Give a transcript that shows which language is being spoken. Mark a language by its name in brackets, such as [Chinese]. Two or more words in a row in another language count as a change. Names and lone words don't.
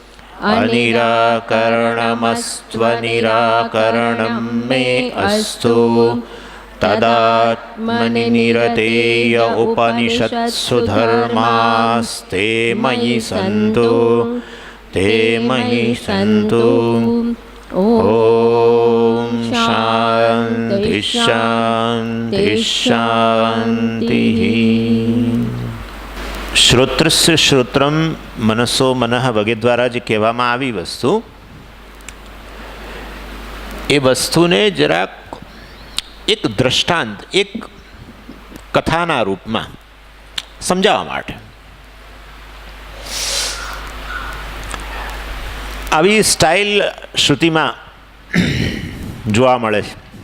[Sanskrit] अनिराकरणमस्त्वनिराकरणं मे अस्तु तदात्मनि निरतेय उपनिषत्सु धर्मास्ते मयि सन्तु ते मयि सन्तु। ओम शांति शांति शांति। श्रोत्रस्य श्रोत्रम मनसो मनः [Gujarati] वगैरे द्वारा જે કહેવામાં આવી વસ્તુ, એ વસ્તુને જરાક એક દ્રષ્ટાંત, એક કથાના રૂપમાં સમજાવવા માટે આવી સ્ટાઇલ શ્રુતિમાં જોવા મળે છે.